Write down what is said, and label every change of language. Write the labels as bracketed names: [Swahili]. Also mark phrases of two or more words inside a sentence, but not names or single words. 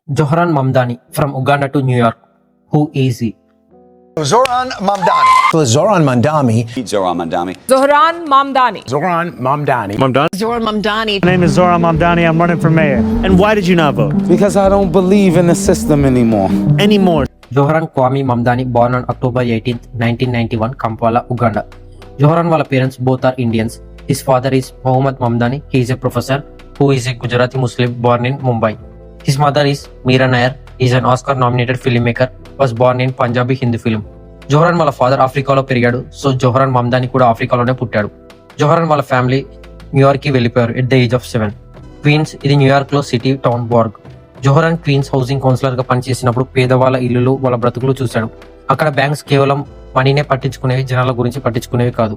[English] Zohran Mamdani from Uganda to New York. Who is he? Zohran Mamdani. Zohran Mamdani. Zohran Mamdani. Zohran Mamdani. Zohran Mamdani. Zohran Mamdani. My name is Zohran Mamdani. I'm running for mayor. And why did you not vote? Because I don't believe in the system anymore. Anymore. Zohran Kwame Mamdani, born on October 18th, 1991, Kampala, Uganda. Zohran wala parents both are Indians. His father is Mohammad Mamdani. He is a professor who is a Gujarati Muslim born in Mumbai. His mother is Meera Nair. He is an Oscar-nominated filmmaker. Was born in Punjabi Hindi film. [Telugu] జోహరాన్ వాళ్ళ ఫాదర్ ఆఫ్రికాలో పెరిగాడు. సో జోహరాన్ మమ్దాని కూడా ఆఫ్రికాలోనే పుట్టాడు. జోహరాన్ వాళ్ళ ఫ్యామిలీ న్యూయార్క్ కి వెళ్ళిపోయారు [English] at the age of 7. [Telugu] క్వీన్స్ ఇది న్యూయార్క్ లో [English] city town borg. [Telugu] జోహరాన్ క్వీన్స్ [English] housing councillor [Telugu] గా పనిచేసినప్పుడు పేదవాళ్ళ ఇల్లులు వాళ్ళ బ్రతుకులు చూశాడు. అక్కడ బ్యాంక్స్ కేవలం మనీనే పట్టించుకునేవి, జనాల గురించి పట్టించుకునేవి కాదు.